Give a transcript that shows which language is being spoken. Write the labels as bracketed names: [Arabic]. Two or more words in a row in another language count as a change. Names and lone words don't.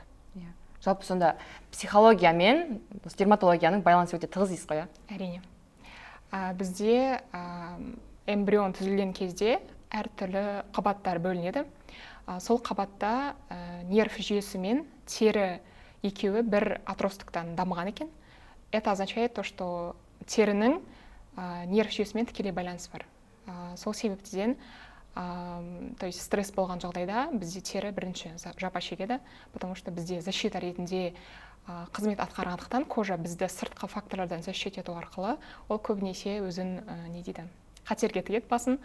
[Kazakh] Жалпы сонда психология мен дерматологияның байланысы өте тығыз дейсіз ғой? Әрине. Бізде эмбрион түзілген кезде әртүрлі қабаттар бөлінеді. Сол қабатта нерв жүйесі мен тері екеуі бір отростықтан дамыған екен. [Russian] Это означает то, что [Kazakh] терінің нерв жүйесімен тікелей байланыс бар. Сол себептен, [Russian] то есть [Kazakh] стресс болған жағдайда бізде тері бірінші жапа шегеді, [Russian] потому что [Kazakh] бізде защита ретінде қызмет атқарғандықтан кожа бізді сыртқы факторлардан защит ету арқылы ол көбінесе өзін қатерге тігеді басын.